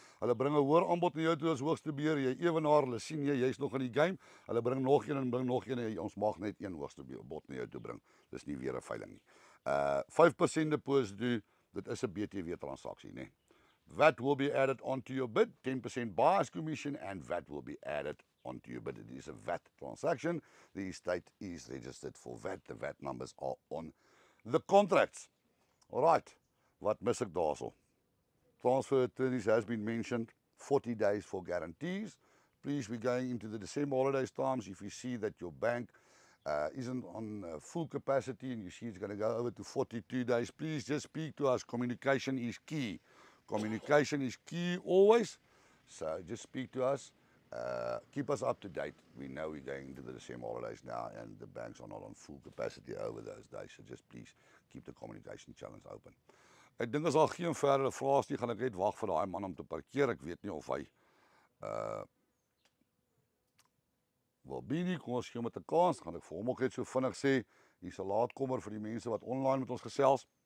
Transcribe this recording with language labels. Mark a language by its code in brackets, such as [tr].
[af] Hulle bring 'n hoër aanbod na jou toe as hoogste beheer, jy ewenaar, hulle sien jy's nog in die game. Hulle bring nog een en bring nog een en ons mag net een hoogste bod na jou toe bring. Dis nie weer 'n veiling nie. 5% deposit, dit is 'n BTW transaksie, nê. [en] VAT will be added onto your bid, 10% buyer's commission and VAT will be added onto your bid. It is a VAT transaction. The estate is registered for VAT. The VAT numbers are on the contracts. All right, [af] wat mis ek daarso? [en] Transfer attorneys has been mentioned, 40 days for guarantees. Please, we're going into the December holidays times. If you see that your bank isn't on full capacity and you see it's going to go over to 42 days, please just speak to us. Communication is key. Communication is key always. So just speak to us. Keep us up to date. We know we're going into the December holidays now and the banks are not on full capacity over those days. So just please keep the communication channels open. [af] Ek dink as daar geen verdere vrae is nie, gaan ek net wag vir daai man om te parkeer. Ek weet nie of hy wil be nie. Kom ons gee hom met 'n kans. Gaan ek vir hom ook net so vinnig sê, hier's 'n laatkomer vir die mense wat online met ons gesels.